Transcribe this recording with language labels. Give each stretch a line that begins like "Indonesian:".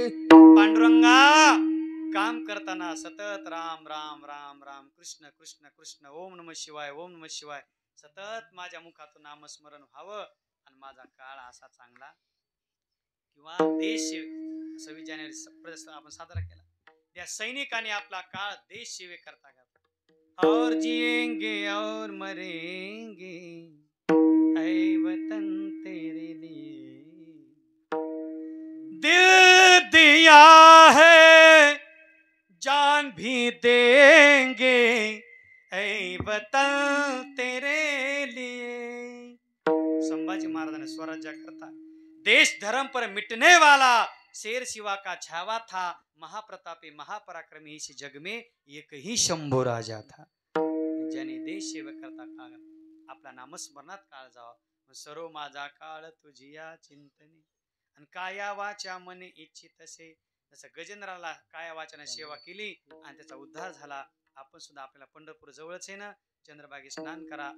Marathi: पांडुरंगा काम करताना सतत राम राम राम राम कृष्ण कृष्ण कृष्ण ओम नमः शिवाय ओम नमः शिवाय सतत माझ्या मुखातून नामस्मरण व्हावं. आणि माझा काळ असा चांगला किंवा देश 26 जानेवारी आपण साजरा केला. त्या सैनिकांनी आपला काळ देश सेवे करता करता
Hindi: और जिएंगे और मरेंगे ऐ वतन तेरे लिए दिल दिया है जान भी देंगे ऐ वतन तेरे लिए.
Marathi: संभाजी महाराजांने स्वराज्य करता
Hindi: देश धर्म पर मिटने वाला शेर शिवा का छावा था. महाप्रतापी महापराक्रमी इस जग में एक ही शंभू राजा था.
Marathi: ज्याने देश सेवा करता काळ आपला नामस्मरणात काळ जावा. सरो माझा काळ तुझिया चिंतने. आणि काया वाचा मने इच्छित असे. जसं गजेंद्राला काया वाचाने सेवा केली आणि त्याचा उद्धार झाला. आपण सुद्धा आपल्याला पंढरपूर जवळच आहे ना, चंद्रभागी स्नान करा.